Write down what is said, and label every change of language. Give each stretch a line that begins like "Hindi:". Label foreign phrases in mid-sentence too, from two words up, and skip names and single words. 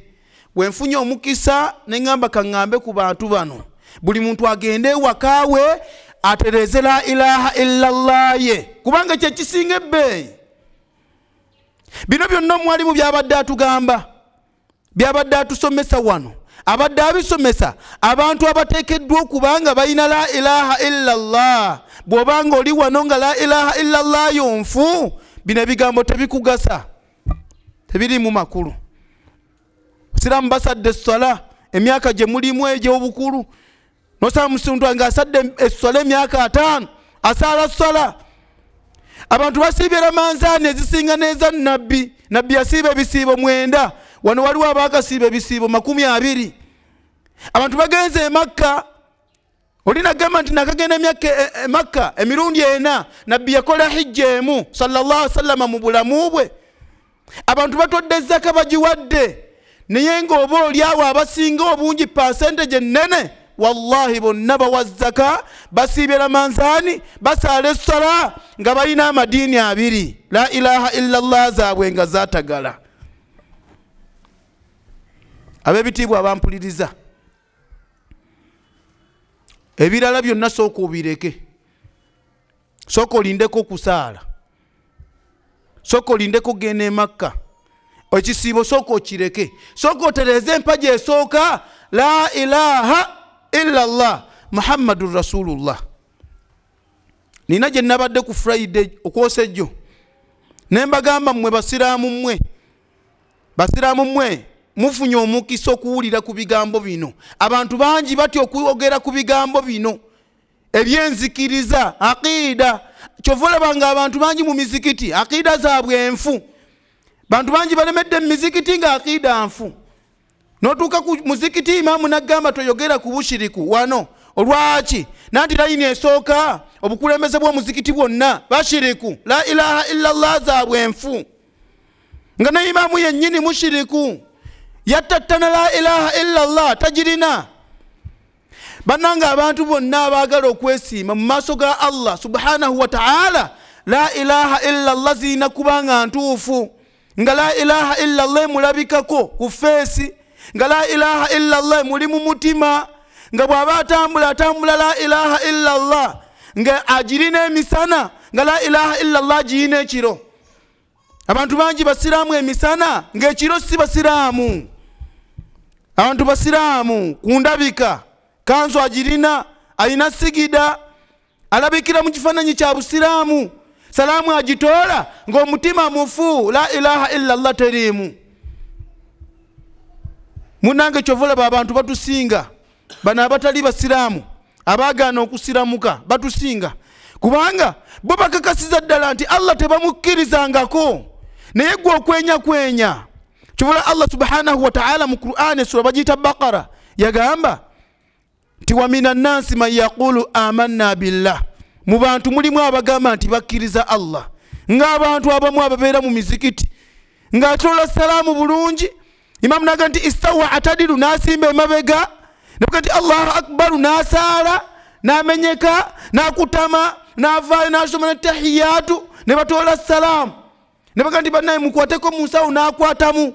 Ganda: Wenfunye omukisa ne ngamba kaŋŋambe ku bantu bano, buli muntu agende ewakaawe atereze
Arabic: لا إله إلا الله
Ganda: ye kubanga kye kisinga ebbeeyi. Bino byonna omwalimu byabadde atugamba, byabadde atusomesa wano, abadde abisomesa abantu abateekeddwa okubanga balina
Arabic: لا إله إلا الله.
Ganda: Bw'obanga oli wano nga
Arabic: لا إله إلا الله
Ganda: yonfu, bino ebigambo tebikugasa, tebiri mu makulu. Siramu basadde essala emyaka gye mulimu egy'obukulu, nosaba musuntu nga asadde essala emyaka 5 asala ssala. Abantu basiibye ramanzaani ezisinga n'eza nabbi. Nabbi yasiiba ebisiibo 9, wano waliwo abaakasiiba ebisiibo 20. Abantu bagenze e Makka, oli nagamba nti nakagenda emyaka Makka emirundi 4, nabbi yakola hijja emu
Arabic: صلى الله عليه وسلم
Ganda: mu bulamu bwe. Abantu batodde zaka bagiwadde, naye ng'oba oli awo abasinga obungi percentage nene wallahi bonna bawa zaka basiibye ramanzaani basaala essala nga balina amadiini abiri
Arabic: لا إله إلا الله
Ganda: zaabwe nga zaatagala. Ab'ebitiibwa abampuliriza ebirala byonna sooka obireke, sooka olindeko kusaala, sooka olindeko genda e Makka, ekisiibo sooka okireke, sooka otereze empagi esooka
Arabic: لا إله إلا الله محمد رسول الله.
Ganda: Nina gye nabadde ku Friday okwosejjo ne mbagamba mmwe basiraamu mmwe mufunye omukisa okuwulira ku bigambo bino. Abantu bangi batya okwogera ku bigambo bino ebyenzikiriza aqida. Kyova olabanga abantu bangi mu mizikiti aqida zaabwe enfu. Bantu bangi balemedde mu mizikiti nga aqida nfu. Notuuka ku muzikiti imaamu nagamba toyogera ku bushiriku wano. Olwaki? Nanti layini esooka obukulembeze bw'omuzikiti bwonna bashiriku
Arabic: لا إله إلا الله
Ganda: zaabwe enfu. Nga ne imaamu yennyini mushiriku yattattana
Arabic: لا إله إلا الله
Ganda: tagirina. Bannanga abantu bonna abaagala okwesiima mu maaso ga
Arabic: الله سبحانه و تعالى لا إله إلا الله
Ganda: zirina kubanga ntuufu. Nga
Arabic: لا إله إلا الله
Ganda: mulabikako ku feesi, nga
Arabic: لا إله إلا الله
Ganda: muli mu mutima, nga bw'aba atambula
Arabic: لا إله إلا الله
Ganda: nga agirina emisana, nga
Arabic: لا إله إلا الله
Ganda: girina ekiro. Abantu bangi basiraamu emisana ng'ekiro si basiraamu. Abantu basiraamu kundabika kanzu agirina, alina sigida, alabikira mu kifaananyi kya busiraamu, salaamu agitoola ng'omutima mufu
Arabic: لا إله إلا الله
Ganda: teriimu. Munange kyova olaba abantu batusinga bano abatali basiraamu abaagaana okusiramuka batusinga kubanga bo bakakasiza ddala nti Allah tebamukkirizangako naye gwe okwenya. Kyova
Arabic: الله سبحانه و تعالى
Ganda: mu Qur'an sura bagiyita Baqara yagamba nti
Arabic: ومن الناس من يقول آمنا بالله.
Ganda: Mu bantu mulimu abagamba nti bakkiriza Allah, ng'abantu abamu ababeera mu mizikiti ng'atoola salaamu bulungi, imaamu naga nti istawa atadiru nasimba emabega, naga nti
Arabic: الله أكبر
Ganda: nasaala namenyeka nakutama navaayo nasoma netahiyatu ne batoola salaamu, ne baga nti bannaye mukwateko munsawo nakwatamu.